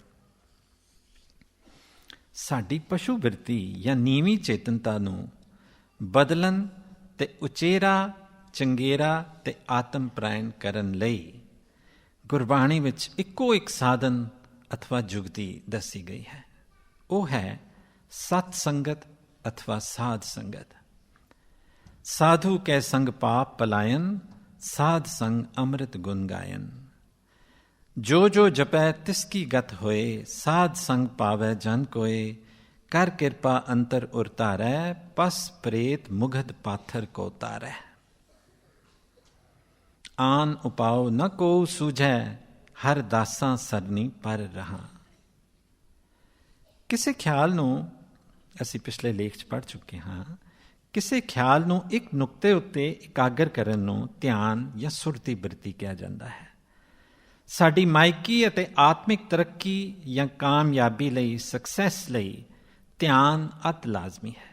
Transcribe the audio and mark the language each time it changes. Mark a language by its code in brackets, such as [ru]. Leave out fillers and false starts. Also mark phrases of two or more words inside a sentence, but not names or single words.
[pa] ਸਾਡੀ ਪਸ਼ੂ ਬਿਰਤੀ ਜਾਂ ਨੀਵੀਂ ਚੇਤਨਤਾ ਨੂੰ ਬਦਲਣ ਤੇ ਉਚੇਰਾ, ਚੰਗੇਰਾ ਤੇ ਆਤਮ ਪ੍ਰਾਇਣ ਕਰਨ ਲਈ ਗੁਰਬਾਣੀ ਵਿੱਚ ਇੱਕੋ ਇੱਕ ਸਾਧਨ ਅਥਵਾ ਜੁਗਤੀ ਦੱਸੀ ਗਈ ਹੈ। ਉਹ ਹੈ ਸਤ ਸੰਗਤ ਅਥਵਾ ਸਾਧ ਸੰਗਤ। ਸਾਧੂ ਕੈ ਸੰਗ ਪਾਪ ਪਲਾਇਨ, ਸਾਧ ਸੰਗ ਅੰਮ੍ਰਿਤ ਗੁਣ ਗਾਇਨ। ਜੋ ਜੋ ਜਪੈ ਤਿਸਕੀ ਗਤ ਹੋਏ, ਸਾਧ ਸੰਗ ਪਾਵੈ ਜਨ ਕੋਇ। ਕਰ ਕ੍ਰਿਪਾ ਅੰਤਰ ਉਰਤਾਰੈ, ਪਸ ਪ੍ਰੇਤ ਮੁਗਧ ਪਾਥਰ ਕੋ ਤਾਰੈ। ਆਨ ਉਪਾਓ ਨ ਕੋ ਸੂਝੈ, ਹਰ ਦਾਸਾਂ ਸਰਨੀ ਪਰ ਰਹਾ। ਕਿਸੇ ਖਿਆਲ ਨੂੰ ਅਸੀਂ ਪਿਛਲੇ ਲੇਖ 'ਚ ਪੜ੍ਹ ਚੁੱਕੇ ਹਾਂ। ਕਿਸੇ ਖਿਆਲ ਨੂੰ ਇੱਕ ਨੁਕਤੇ ਉੱਤੇ ਇਕਾਗਰ ਕਰਨ ਨੂੰ ਧਿਆਨ ਜਾਂ ਸੁਰਤੀ ਬਿਰਤੀ ਕਿਹਾ ਜਾਂਦਾ ਹੈ। ਸਾਡੀ ਮਾਇਕੀ ਅਤੇ ਆਤਮਿਕ ਤਰੱਕੀ ਜਾਂ ਕਾਮਯਾਬੀ ਲਈ, ਸਕਸੈਸ ਲਈ ਧਿਆਨ ਅਤ ਲਾਜ਼ਮੀ ਹੈ।